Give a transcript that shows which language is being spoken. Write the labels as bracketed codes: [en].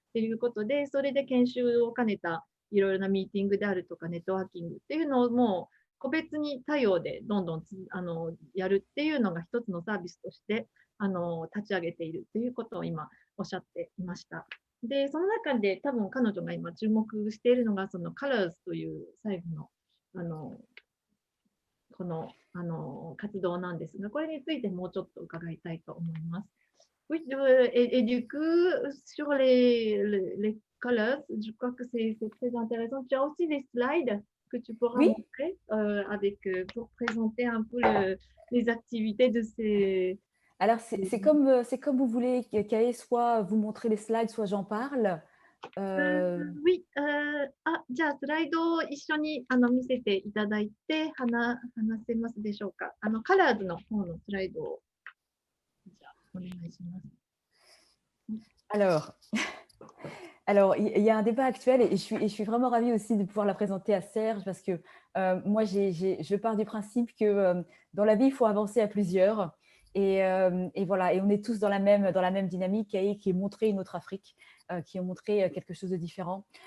[ja] ということで、それで研修を兼ねたいろいろなミーティングであるとか、ネットワーキングっていうのをもう個別に多様でどんどんやるっていうのが一つのサービスとして立ち上げているということを今おっしゃっていました。で、その中で多分彼女が今注目しているのが、その Colors という最後のこの活動なんですが、これについてもうちょっと伺いたいと思います。 [fr] Oui, et du coup, sur les colors, je crois que c'est très intéressant. Tu as aussi des slides que tu pourras Oui. montrer pour présenter un peu les activités de ces... Alors, c'est comme vous voulez, Kae, soit vous montrer les slides, soit j'en parle. [ja] Oui, じゃあスライドを一緒に見せていただいて話せますでしょうか。カラーズの方のスライドをじゃあお願いします。 [fr] Alors, il y a un débat actuel et je suis vraiment ravie aussi de pouvoir la présenter à Serge parce que moi, je pars du principe que dans la vie, il faut avancer à plusieurs. Et voilà, et on est tous dans la même dynamique qui est montrer une autre Afrique, qui ont montré quelque chose de différent.